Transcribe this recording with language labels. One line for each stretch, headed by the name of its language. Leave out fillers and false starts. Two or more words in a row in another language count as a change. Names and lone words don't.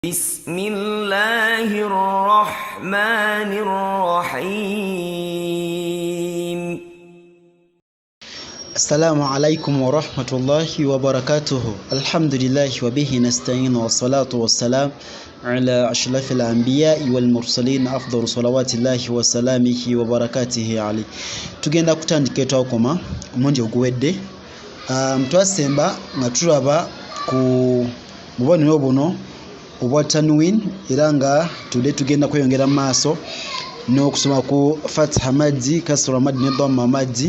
Arabic: بسم الله الرحمن الرحيم. السلام عليكم ورحمة الله وبركاته. الحمد لله وبه نستعين والصلاة والسلام على أشرف الأنبياء والمرسلين أفضل صلوات الله وسلامه وبركاته عليه.
Ganda: Tugenda kutandika etwakoma omungi oguwedde mutwasemba nga tulaba ku bubonero buno obwa tanwin era nga tudde tugenda kweyongera mu maaso n'okusoma ku
Arabic: فتحة مدي، كسرة مدي
Ganda: ne
Arabic: ضمة مدي.